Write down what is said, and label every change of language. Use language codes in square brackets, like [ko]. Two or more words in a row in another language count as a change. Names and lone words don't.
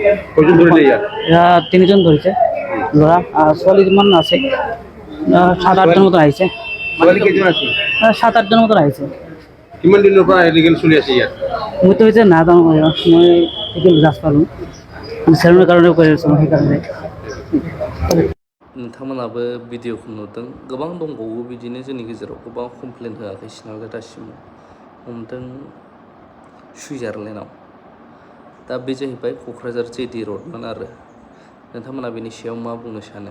[as] 3জন ধৰিছে ল'ৰা ছোৱালীমান আছে 7-8জন মতো আহিছে। 7-8জন মতো আহিছে। কিমান দিনৰ পৰা ইলিগেল চলি আছে ইয়াত? মইতো হৈছে নাজানো মই জাজ পালোঁ চেলুনৰ কাৰণে কৰি আছোঁ মই সেইকাৰণে। [brx] नोंथांमोनाबो भिडिअखौ नुदों गोबां दंबावो बिदिनो जोंनि गेजेराव गोबां कमप्लेन होआखैसै नालाय दासिमाव हमदों सुइजारलेण्डआव। दा बे जाहैबाय क'क्राझार जेडि रडमोन आरो नोंथांमोना बेनि सायाव मा बुंनो सानो?